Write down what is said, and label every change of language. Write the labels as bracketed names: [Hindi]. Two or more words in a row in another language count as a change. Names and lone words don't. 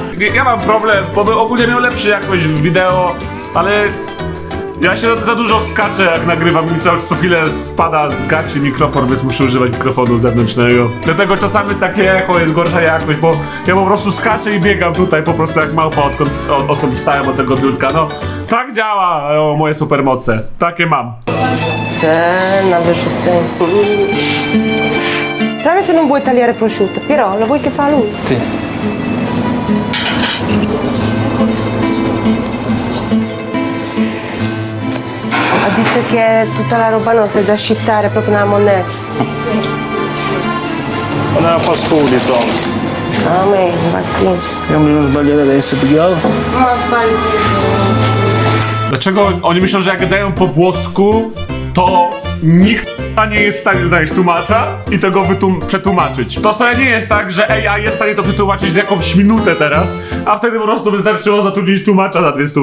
[Polish] Ja mam problem, bo bym ogólnie miał lepszy jakość wideo, ale ja się za dużo skaczę, jak nagrywam i co chwilę spada z gaci mikroport, więc muszę używać mikrofonu zewnętrznego. Dlatego czasami jest takie echo, jest gorsza jakość, bo ja po prostu skaczę i biegam tutaj po prostu jak małpa, odkąd wstałem od tego biurka. No, tak działa moje supermoce. Takie mam. Cena wyrzucenia. [Italian] Tranne se non vuoi tagliare prosciutto, però lo vuoi che fa lui? Sì. Ha detto che tutta la roba nostra è da scittare proprio nella monnezza. Non era [English] fast food, [Italian] insomma. A me, infatti. Speriamo di non sbagliare adesso, pigliato. No, sbaglio. [Polish] Dlaczego oni myślą, że jak dają po włosku, to nikt nie jest w stanie znaleźć tłumacza i tego przetłumaczyć. To wcale nie jest tak, że AI jest w stanie to przetłumaczyć w jakąś minutę teraz, a wtedy po prostu wystarczyło zatrudnić tłumacza za 200.